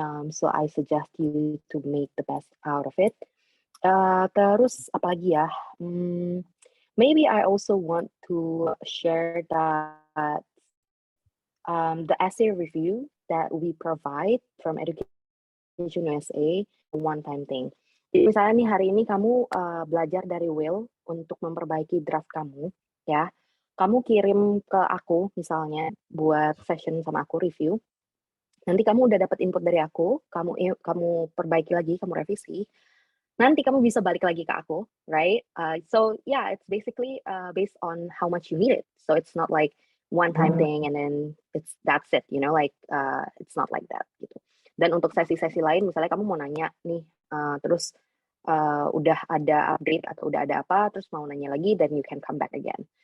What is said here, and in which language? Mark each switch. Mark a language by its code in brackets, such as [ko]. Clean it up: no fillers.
[en] So I suggest you to make the best out of it. [id] Terus apalagi ya? [en] Maybe I also want to share that the essay review that we provide from Education USA, a one-time thing. [id] Jadi misalnya nih hari ini kamu belajar dari Will untuk memperbaiki draft kamu, ya. Kamu kirim ke aku misalnya buat session sama aku review. Nanti kamu udah dapat input dari aku, kamu perbaiki lagi, kamu revisi. Nanti kamu bisa balik lagi ke aku, right? [en] So yeah, it's basically based on how much you need it. So it's not like one-time thing and then that's it, it's not like that gitu. [id] Dan untuk sesi-sesi lain, misalnya kamu mau nanya nih, terus udah ada update atau udah ada apa, terus mau nanya lagi, [en] then you can come back again.